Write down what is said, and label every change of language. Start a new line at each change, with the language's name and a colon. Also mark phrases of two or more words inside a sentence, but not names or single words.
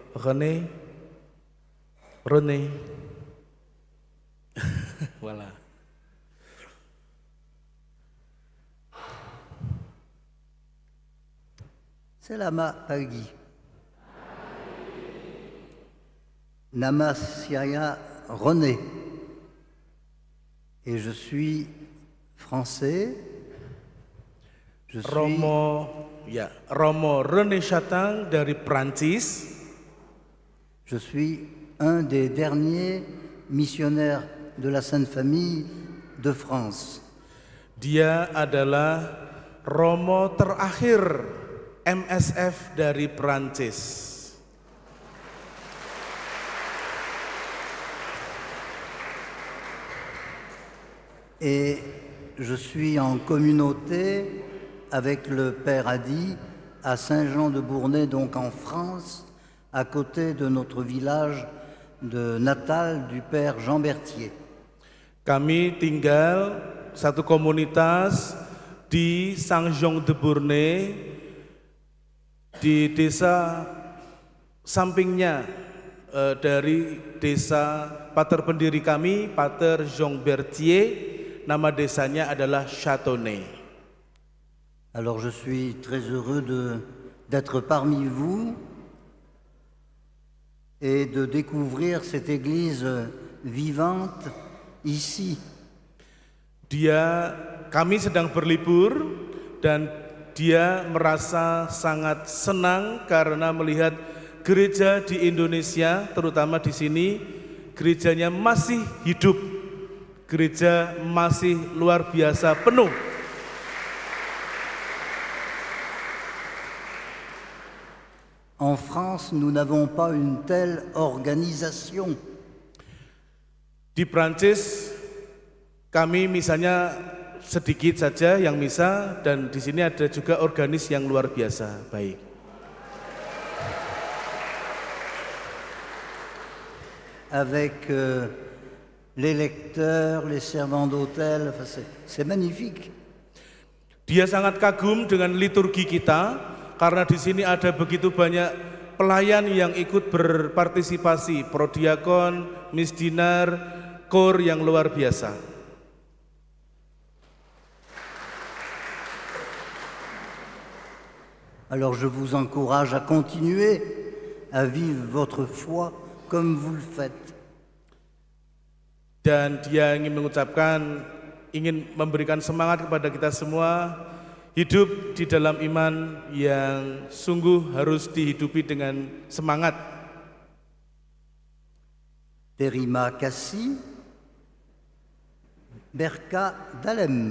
French: Voilà.
Indonesian: Selamat pagi. Nama saya René
French: et je suis français.
Indonesian: Romo René Chatang dari Prancis.
French: Je suis un des derniers missionnaires de la Sainte Famille de France.
Indonesian: Dia adalah Romo terakhir MSF dari Prancis.
French: Et je suis en communauté avec le Père Adi à Saint-Jean-de-Bournay, donc en France, à côté de notre village de natal du Père Jean Berthier.
Indonesian: Kami tinggal satu komunitas di Saint-Jean-de-Bournay, di desa sampingnya dari desa pater pendiri kami, Pater Jean Berthier. Nama desanya adalah Châteauneuf.
French: Alors je suis très heureux d'être parmi vous et de découvrir cette église vivante ici.
Indonesian: Kami sedang berlibur dan dia merasa sangat senang karena melihat gereja di Indonesia, terutama di sini, gerejanya masih hidup, gereja masih luar biasa penuh.
French: En France, nous n'avons pas une telle organisation.
Indonesian: Di Prancis, kami misalnya sedikit saja yang misa, dan di sini ada juga organis yang luar biasa baik.
French: Avec les lecteurs, les servants d'hôtel, c'est magnifique.
Indonesian: Dia sangat kagum dengan liturgi kita karena di sini ada begitu banyak pelayan yang ikut berpartisipasi, prodiakon, misdinar, kor yang luar biasa.
French: Alors je vous encourage à continuer à vivre votre foi comme vous le faites.
Indonesian: Dan dia ingin memberikan semangat kepada kita semua, hidup di dalam iman yang sungguh harus dihidupi dengan semangat.
Javanese: Terima kasih, berkah dalem.